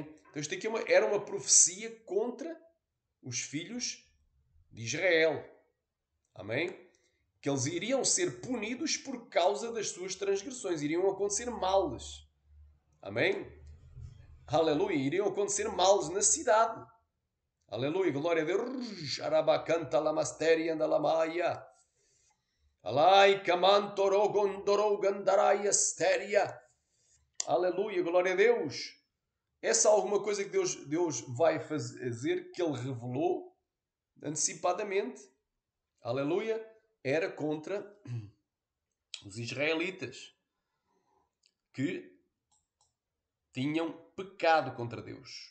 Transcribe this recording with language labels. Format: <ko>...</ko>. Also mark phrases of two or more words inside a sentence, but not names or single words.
<pt>Então isto aqui era uma profecia contra os filhos de Israel. Amém? Que eles iriam ser punidos por causa das suas transgressões. Iriam acontecer males. Amém? Aleluia. Iriam acontecer males na cidade. Aleluia. Glória a Deus. Arabacanta lamasteria andalamaia. Alai camantoro gondoro gandarai asteria. Aleluia. Glória a Deus. Essa é alguma coisa que Deus vai fazer, que Ele revelou antecipadamente. Aleluia. Era contra os israelitas que tinham pecado contra Deus.</pt>